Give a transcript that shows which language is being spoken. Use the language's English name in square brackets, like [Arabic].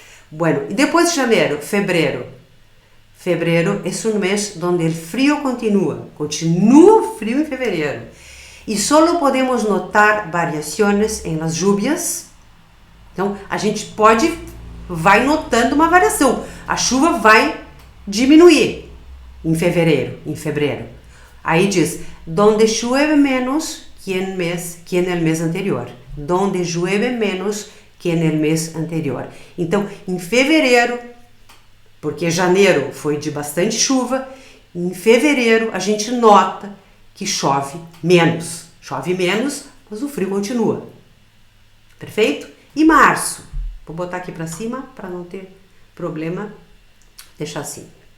[Portuguese] Bueno, e depois de janeiro, fevereiro é um mês onde o frio continua frio em fevereiro. E só podemos notar variações em las lluvias. Então, a gente vai notando uma variação. A chuva vai diminuir em fevereiro. Aí diz, [Spanish] donde llueve menos que en el mes anterior. Donde llueve menos que en el mes anterior. [Portuguese] Então, em fevereiro, porque janeiro foi de bastante chuva, em fevereiro a gente nota que chove menos, mas o frio continua. Perfeito? E março? Vou botar aqui para cima para não ter problema. Deixar assim.